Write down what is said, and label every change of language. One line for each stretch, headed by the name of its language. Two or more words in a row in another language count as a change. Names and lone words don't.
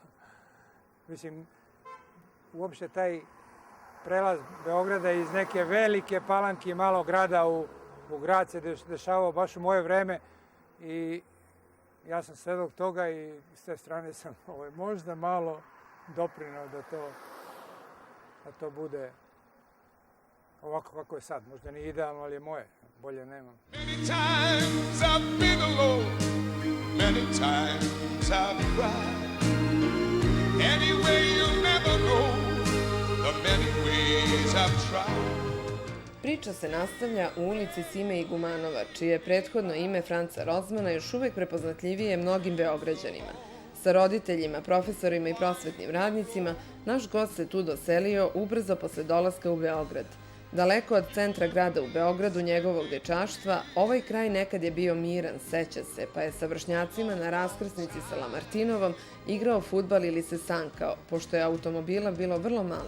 Serbian: Mislim, uopšte taj prelaz Beograda iz neke velike Palanke i malog grada u grad se dešavao baš u moje vreme i ja sam svedok toga i s te strane sam možda malo doprinao da to bude ovako kako je sad. Možda nije idealno, ali je moje. Bolje nemam.
English: Many times I've been alone, many times I've cried. Anyway, you'll never know the many ways I've tried.
Serbian: Priča se nastavlja u ulici Sime Igumanova, čije je prethodno ime Franca Rozmana još uvek prepoznatljivije mnogim Beograđanima. Sa roditeljima, profesorima i prosvetnim radnicima, naš gost se tu doselio ubrzo posle dolaska u Beograd. Daleko od centra grada u Beogradu, njegovog dečaštva, ovaj kraj nekad je bio miran, seća se, pa je sa vršnjacima na raskrsnici sa Lamartinovom igrao fudbal ili se sankao, pošto je automobila bilo vrlo malo.